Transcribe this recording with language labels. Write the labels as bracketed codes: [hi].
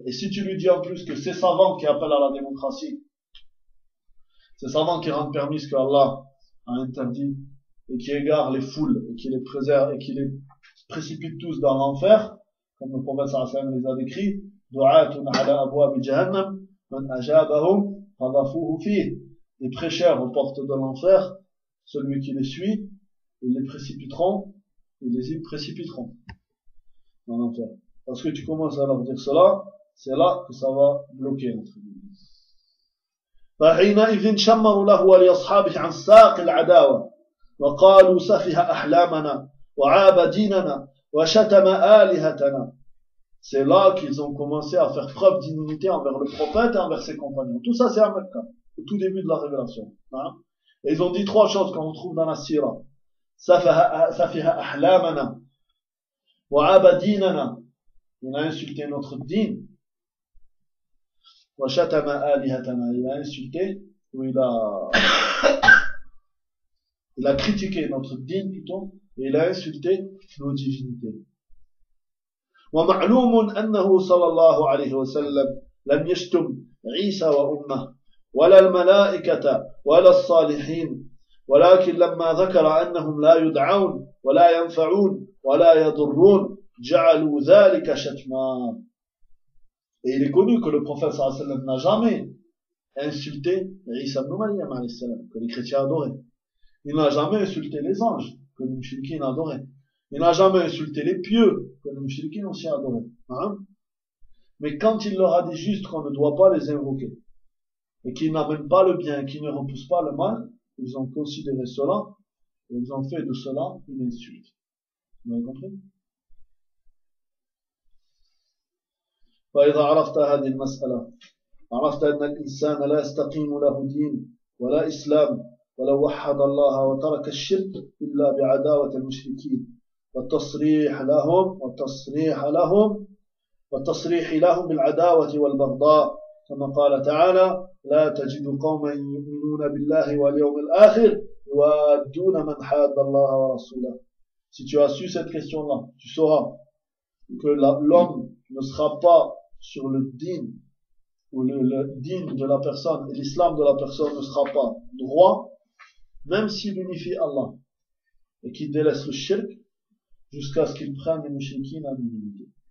[fr] Et si tu lui dis en plus que ces savants qui appellent à la démocratie, ces savants qui rendent permis ce que Allah a interdit, et qui égarent les foules, et qui les préservent, et qui les précipitent tous dans l'enfer, comme le prophète sallallahu alayhi wa sallam les a décrits, [ar] du'atun ala abwaab jahannam, man ajabahum, fadafuhu fih. [fr] Les prêcheurs aux portes de l'enfer, celui qui les suit, ils les précipiteront dans l'enfer. Parce que tu commences à leur dire cela, c'est là que ça va bloquer, entre guillemets. [ar] فحينئذ شمروا له ولاصحابه عن ساق العداوه وقالوا سفه احلامنا وعاب ديننا وشتم الهتنا. [fr] C'est là qu'ils ont commencé à faire preuve d'inimité envers le prophète et envers ses compagnons. Tout ça, c'est à Mecca, au tout début de la révélation. Hein? Et ils ont dit trois choses qu'on retrouve dans la sira. [ar] Safiha ahlamana, wa abadinana, [fr] il a insulté notre dîn, [ar] wa shatama alihatana, [fr] il a insulté, ou il a critiqué notre dîn, plutôt, et il a insulté nos divinités. [ar] ومعلوم أنه صلى الله عليه وسلم لم يشتم عيسى وأمه ولا الملائكة ولا الصالحين ولكن لما ذكر أنهم لا يدعون ولا ينفعون ولا يضرون جعلوا ذلك شتما. [fr] Et il est connu que le prophète صلى الله عليه وسلم n'a jamais insulté Isa ibn Maryam عليه السلام, que les chrétiens adoraient. Il n'a jamais insulté les anges, que les mushrikines adoraient. Il n'a jamais insulté les pieux, que les mushrikines aussi adoraient. Hein? Mais quand il leur a dit juste qu'on ne doit pas les invoquer, et qu'ils n'amènent pas le bien, qu'ils ne repoussent pas le mal, ils ont considéré cela, et ils ont fait de cela une insulte. Vous avez compris? [ar] فإذا عرفت هذه المسألة عرفت أن الإنسان لا يستقيم له دين ولا إسلام ولو وحد الله وترك الشرك إلا بعداوة المشركين والتصريح لهم والتصريح لهم بالعداوة والبغضاء كما قال تعالى لا تجد قوما يؤمنون بالله واليوم الآخر يوادون من حاد الله ورسوله. [fr] Si tu as su cette question là, tu sauras que l'homme ne sera pas sur le din, ou le din de la personne et l'islam de la personne ne sera pas droit, même s'il unifie Allah et qu'il délaisse le shirk, jusqu'à ce qu'ils prennent les mouchriquines à l'unité.